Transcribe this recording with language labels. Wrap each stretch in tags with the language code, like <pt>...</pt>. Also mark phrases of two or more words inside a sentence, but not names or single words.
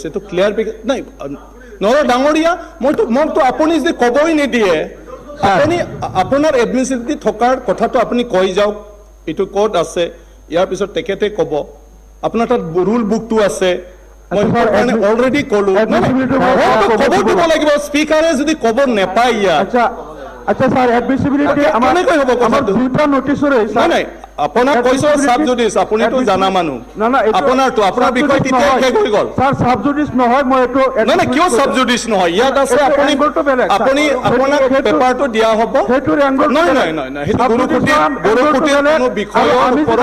<as>তো ক্লিয়াৰিফিকেশ্যন নাই ডাঙৰীয়া, মোকতো আপুনি যদি ক'বই নিদিয়ে, আপুনি আপোনাৰ এডমিচিবিলিটি থকাৰ কথাটো আপুনি কৈ যাওক। এইটো ক'ত আছে, ইয়াৰ পিছত তেখেতে ক'ব। আপোনাৰ তাত ৰুল বুকটো আছে, মই অলৰেডি ক'লো। ক'ব দিব লাগিব, স্পীকাৰে যদি ক'ব নেপায় ইয়াত। আচ্ছা স্যার, এডমিসিবিলিটি আমার দুটা নোটিসৰ নাই। আপোনাক কৈছো সাবজুডিস, আপুনিতো জানা মানুহ। আপোনাৰ বিষয় তেতিয়া শেষ হৈ গ'ল। স্যার সাবজুডিস নহয়, মই এইটো নাই কিয় সাবজুডিস নহয়, ইয়াত আছে। আপুনি আপোনাক পেপাৰটো দিয়া হ'ব। নাই সেইটো গুৰুকুটি কোনো বিষয়ৰ ওপৰত</as>